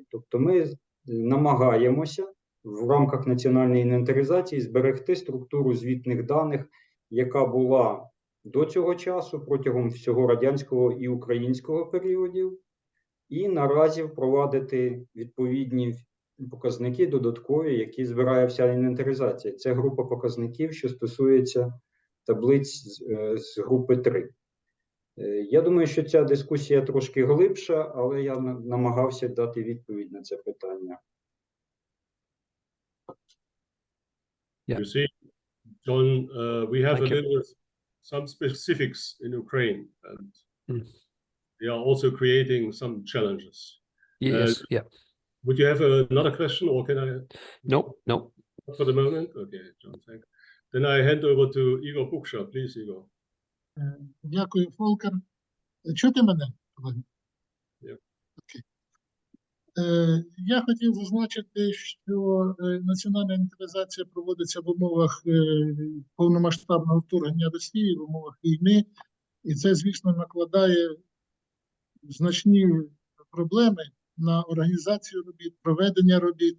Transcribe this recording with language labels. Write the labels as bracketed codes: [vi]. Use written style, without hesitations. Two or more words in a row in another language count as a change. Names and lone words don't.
[uk] Тобто ми намагаємося в рамках національної інвентаризації зберегти структуру звітних даних, яка була до цього часу протягом всього радянського і українського періодів, і наразі впровадити відповідні показники додаткові, які збирає вся інвентаризація. Це група показників, що стосується таблиць з групи 3. Я думаю, що ця дискусія трошки глибша, але я намагався дати відповідь на це питання. [en] Yeah. You see, John, we have Thank a you. little some specifics in Ukraine, and Mm. they are also creating some challenges. Yes, yeah. Would you have another question, or can I? No, no. Not for the moment? Okay, John, thank you. Then I hand over to Igor Buksha. Please, Igor. [uk] Дякую, Фолкер. Чути мене, колеги? [en] Yeah. [uk] Окей. Я хотів зазначити, що національна інвентаризація проводиться в умовах повномасштабного вторгнення Росії, в умовах війни, і це, звісно, накладає значні проблеми на організацію робіт, проведення робіт.